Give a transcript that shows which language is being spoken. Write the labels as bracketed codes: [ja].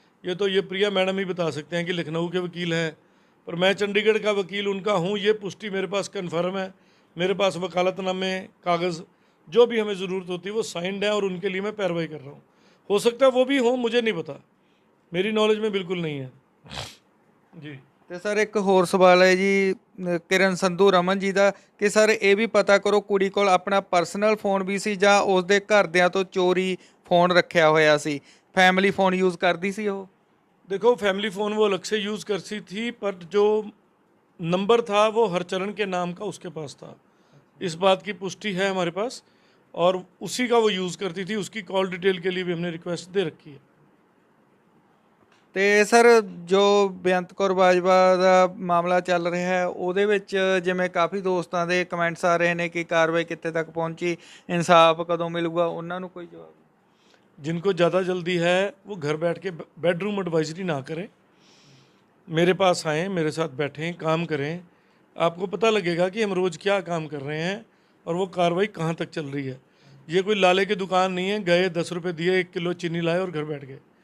[hi] ये तो ये प्रिया मैडम ही बता सकते हैं कि लखनऊ के वकील हैं, पर मैं चंडीगढ़ का वकील उनका हूँ, ये पुष्टि मेरे पास कन्फर्म है। मेरे पास वकालतनामे, कागज़ जो भी हमें ज़रूरत होती है वो साइंड है, और उनके लिए मैं पैरवाई कर रहा हूँ। हो सकता है वो भी हो, मुझे नहीं पता, मेरी नॉलेज में बिल्कुल नहीं है जी। [pa] ਤੇ ਸਰ ਇੱਕ ਹੋਰ ਸਵਾਲ ਹੈ ਜੀ ਕਿਰਨ ਸੰਧੂ ਰਮਨ ਜੀ ਦਾ, ਕਿ ਸਰ ਇਹ ਵੀ ਪਤਾ ਕਰੋ ਕੁੜੀ ਕੋਲ ਆਪਣਾ ਪਰਸਨਲ ਫੋਨ ਵੀ ਸੀ ਜਾਂ ਉਸਦੇ ਘਰਦਿਆਂ ਤੋਂ ਚੋਰੀ ਫੋਨ ਰੱਖਿਆ ਹੋਇਆ ਸੀ, ਫੈਮਿਲੀ ਫੋਨ ਯੂਜ਼ ਕਰਦੀ ਸੀ ਉਹ? [hi] देखो, फैमिली फ़ोन वो अलग से यूज़ करती थी, पर जो नंबर था वो हरचरण के नाम का उसके पास था। इस बात की पुष्टि है हमारे पास, और उसी का वो यूज़ करती थी। उसकी कॉल डिटेल के लिए भी हमने रिक्वेस्ट दे रखी है। [pa] ਤੇ ਸਰ ਜੋ ਬੇਅੰਤ ਕੌਰ ਬਾਜਵਾ ਦਾ ਮਾਮਲਾ ਚੱਲ ਰਿਹਾ ਹੈ, ਉਹਦੇ ਵਿੱਚ ਜਿਵੇਂ ਕਾਫੀ ਦੋਸਤਾਂ ਦੇ ਕਮੈਂਟਸ ਆ ਰਹੇ ਨੇ ਕਿ ਕਾਰਵਾਈ ਕਿੱਥੇ ਤੱਕ ਪਹੁੰਚੀ, ਇਨਸਾਫ ਕਦੋਂ ਮਿਲੂਗਾ, ਉਹਨਾਂ ਨੂੰ ਕੋਈ ਜਵਾਬ? [hi] जिनको ज़्यादा जल्दी है वो घर बैठ के बेडरूम एडवाइजरी ना करें, मेरे पास आएँ, मेरे साथ बैठें, काम करें। आपको पता लगेगा कि हम रोज़ क्या काम कर रहे हैं और वो कार्रवाई कहाँ तक चल रही है। ये कोई लाले की दुकान नहीं है, गए 10 रुपये दिए, 1 किलो चीनी लाए और घर बैठ गए।